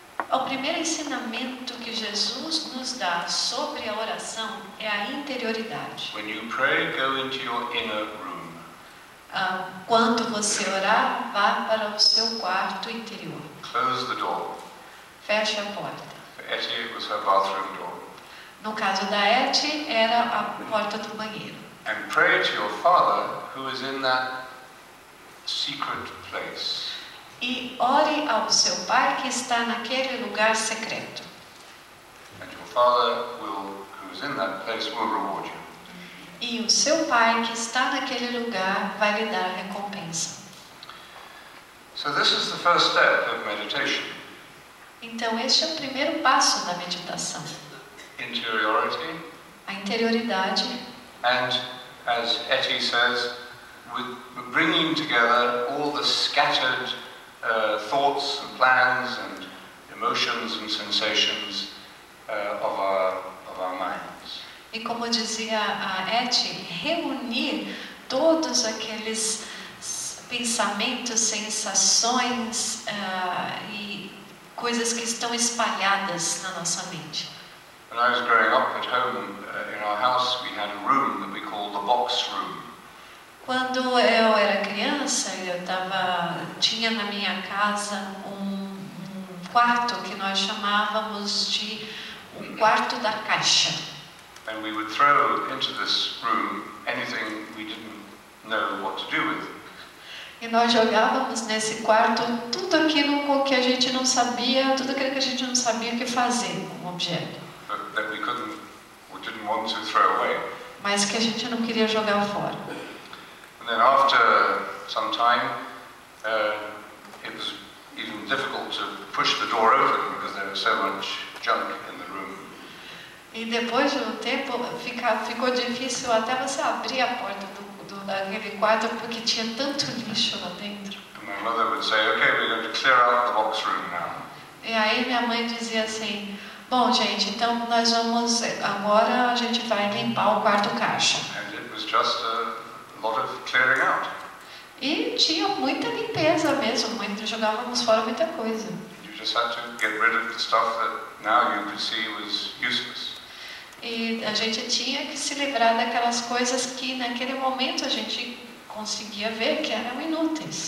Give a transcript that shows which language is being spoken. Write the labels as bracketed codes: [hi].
[pt] O primeiro ensinamento que Jesus nos dá sobre a oração é a interioridade. [en] When you pray, go into your inner room. [pt] Quando você orar, vá para o seu quarto interior. [en] Close the door. [pt] Feche a porta. [en] For Etty, it was her bathroom door. [pt] No caso da Etty, era a porta do banheiro. [en] And pray to your Father who is in that secret place. [pt] E ore ao seu Pai que está naquele lugar secreto. [en] And your Father who is in that place will reward you. [pt] E o seu Pai que está naquele lugar vai lhe dar recompensa. [en] So this is the first step of meditation. [pt] Então este é o primeiro passo da meditação. [en] Interiority. [pt] A interioridade. [en] And as Etty says, with bringing together all the scattered thoughts and plans and emotions and sensations of our minds. [pt] E como dizia a Etty, reunir todos aqueles pensamentos, sensações e coisas que estão espalhadas na nossa mente. [en] When I was growing up at home in our house, we had a room that we called the box room. [pt] Quando eu era criança, tinha na minha casa um quarto que nós chamávamos de o quarto da caixa. [en] And we would throw into this room anything we didn't know what to do with. [pt] E nós jogávamos nesse quarto tudo aquilo que a gente não sabia, tudo aquilo que a gente não sabia o que fazer com o objeto. [en] But that we didn't want to throw away. [pt] Mas que a gente não queria jogar fora. [en] And then after some time, it was even difficult to push the door open because there was so much junk in the room. [pt] E depois de um tempo ficou difícil até você abrir a porta daquele quarto porque tinha tanto lixo lá dentro. [en] And my mother would say, "Okay, we're going to clear out the box room now." [pt] E aí minha mãe dizia assim, bom gente, então agora a gente vai limpar o quarto caixa. [en] And it was just a lot of clearing out. [pt] E tinha muita limpeza mesmo, jogávamos fora muita coisa. [en] You just had to get rid of the stuff that now you could see was useless. [pt] E a gente tinha que se livrar daquelas coisas que naquele momento a gente conseguia ver que eram inúteis.